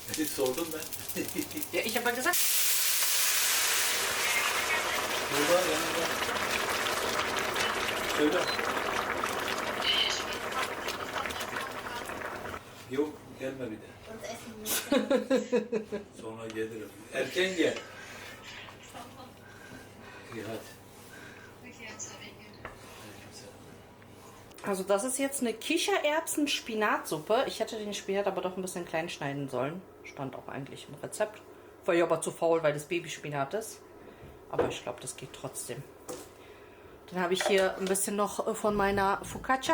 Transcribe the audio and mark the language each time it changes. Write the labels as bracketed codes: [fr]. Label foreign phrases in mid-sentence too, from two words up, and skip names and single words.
[tr] sordum ben. [de] Ja, ich habe ja gesagt. [tr] Burada yanında. Söyle. Yok gelme bir de. Sonra gelirim. Erken gel. İyi hadi. [de] Also das ist jetzt eine Kichererbsen-Spinatsuppe. Ich hätte den Spinat aber doch ein bisschen klein schneiden sollen. Stand auch eigentlich im Rezept. War ja aber zu faul, weil das Babyspinat ist. Aber ich glaube, das geht trotzdem. Dann habe ich hier ein bisschen noch von meiner Focaccia.